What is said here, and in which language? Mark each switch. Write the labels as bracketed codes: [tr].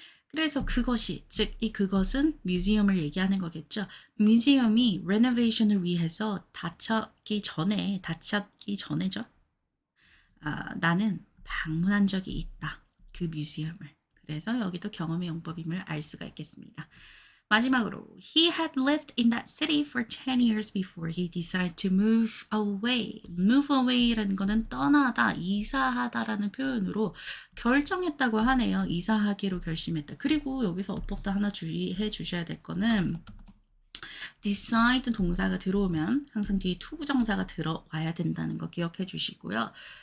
[ko] 그래서 그것이, 즉 이 그것은 뮤지엄을 얘기하는 거겠죠. 뮤지엄이 레노베이션을 위해서 닫혔기 전에죠. 나는 방문한 적이 있다. 그 뮤지엄을. 그래서 여기도 경험의 용법임을 알 수가 있겠습니다. 마지막으로 [en] he had lived in that city for 10 years before he decided to move away. move away [ko] 라는 거는 떠나다, 이사하다라는 표현으로 결정했다고 하네요. 이사하기로 결심했다. 그리고 여기서 어법도 하나 주의해 주셔야 될 거는 decide 동사가 들어오면 항상 뒤에 to 부정사가 들어와야 된다는 거 기억해 주시고요.